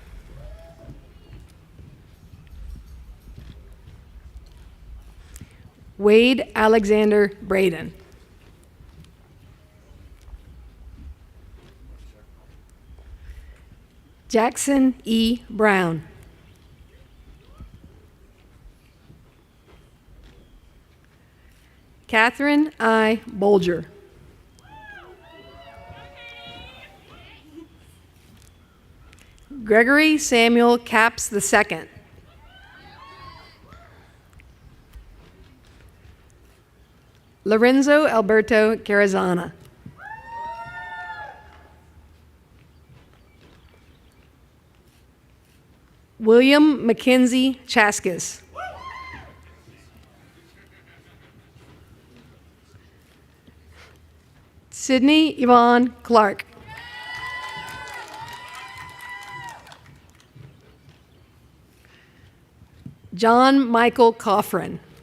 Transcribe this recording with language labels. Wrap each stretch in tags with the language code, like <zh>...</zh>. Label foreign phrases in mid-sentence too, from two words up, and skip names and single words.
<en>Wade Alexander Braden. Jackson E. Brown. Catherine I. Bolger. Gregory Samuel Capps II. Lorenzo Alberto Carazana. William Mackenzie Chaskis. Sydney Yvonne Clark. John Michael Coffrin.</en>